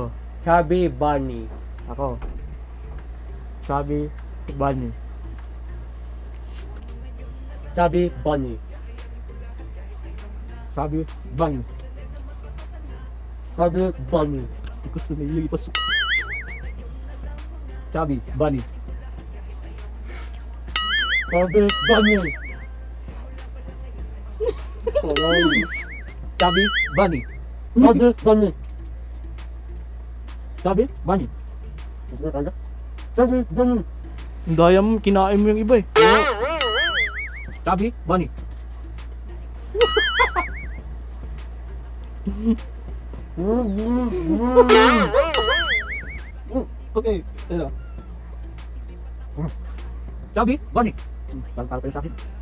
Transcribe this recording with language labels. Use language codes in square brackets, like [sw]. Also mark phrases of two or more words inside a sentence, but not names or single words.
[tl] Chubby Bunny. ako. Chubby Bunny. Chubby Bunny. Chubby Bunny. Chubby Bunny. Gusto na yung ipasok. Chubby Bunny. Chubby Bunny. Chubby Bunny. Chubby Bunny. Chubby Bunny. Chubby Bunny. Ang daya mo, kinain mo yung iba eh. Chubby Bunny. Okay, ito. Chubby Bunny. Para sa akin.